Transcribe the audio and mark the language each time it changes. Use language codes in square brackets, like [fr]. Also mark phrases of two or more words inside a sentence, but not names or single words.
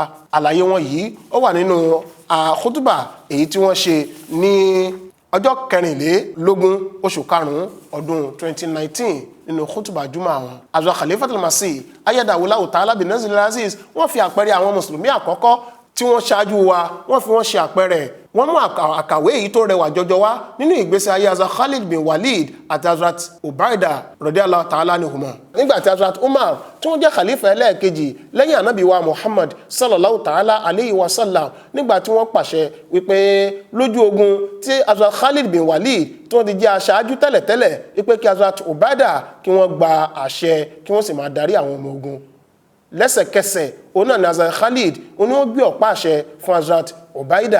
[yo] àlàyé wọn yìí ó wà nínú khutba èyí tí wọ́n ṣe ní ọjọ́ 24 oṣù karùn-ún ọdún 2019 nínú [ar] خطبة جمعة [yo] wọn. Hazrat Khalifatul Masih [ar] أيده الله تعالى بنصره العزيز [yo] wọ́n fi àpẹẹrẹ àwọn mùsùlùmí àkọ́kọ́ tí wọ́n ṣáájú wa, wọ́n fi wọ́n ṣe àpẹẹrẹ. wọ́n mú àkàwé èyí tó rẹwà jọjọ wá nínú ìgbésí ayé Hazrat Khalid bin Walid àti Hazrat Ubaida [ar] رضي الله تعالى عنهما. [yo] nígbà tí Hazrat Umar tí wọ́n jẹ́ khalifa ẹlẹ́ẹ̀kejì lẹ́yìn ànábì wa Muhammad [ar] صلى الله تعالى عليه وسلم, [yo] nígbà tí wọ́n pàṣẹ wípé lójú ogun tí Hazrat Khalid bin Walid tí wọ́n ti jẹ́ aṣáájú tẹ́lẹ̀tẹ́lẹ̀ wípé kí Hazrat Ubaida kí wọ́n gba àṣẹ kí wọ́n sì máa darí àwọn ọmọ ogun. lẹ́sẹ̀kẹsẹ̀ òun náà ni Hazrat Khalid òun ni wọ́n gbé ọ̀pá àṣẹ fún Hazrat Ubaida.